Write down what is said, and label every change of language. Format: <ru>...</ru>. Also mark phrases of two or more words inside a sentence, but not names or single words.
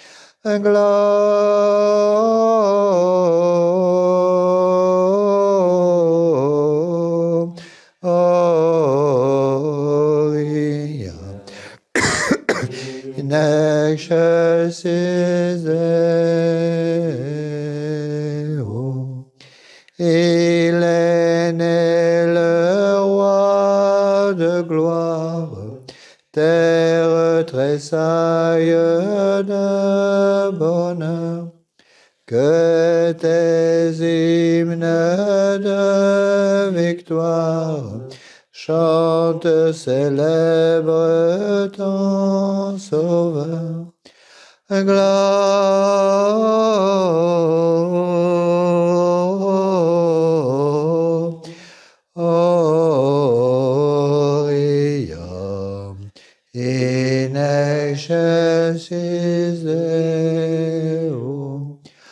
<la>Gloria in excelsis Deo.</la> <fr>Il est né le roi de gloire, terre tressaille de bonheur, que tes hymnes de victoire chantent, célèbre ton sauveur.</fr> <la>Gloria in excelsis Deo.</la>